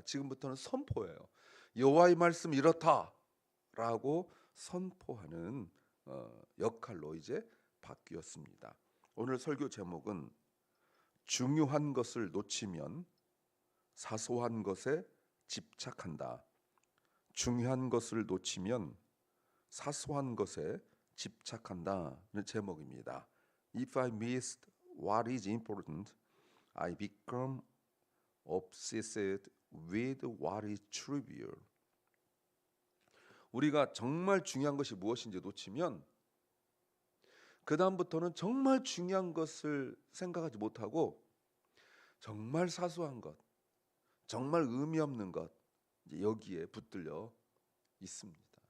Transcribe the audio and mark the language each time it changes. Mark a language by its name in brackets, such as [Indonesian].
[Korean] 지금부터는 선포예요. 여호와의 말씀 이렇다라고 선포하는 역할로 이제 바뀌었습니다. 오늘 설교 제목은 중요한 것을 놓치면 사소한 것에 집착한다. 중요한 것을 놓치면 사소한 것에 집착한다는 제목입니다. [English] If I missed what is important, I become obsessed with what is trivial. [Korean] 우리가 정말 중요한 것이 무엇인지 놓치면 그 다음부터는 정말 중요한 것을 생각하지 못하고 정말 사소한 것, 정말 의미 없는 것 여기에 붙들려 있습니다.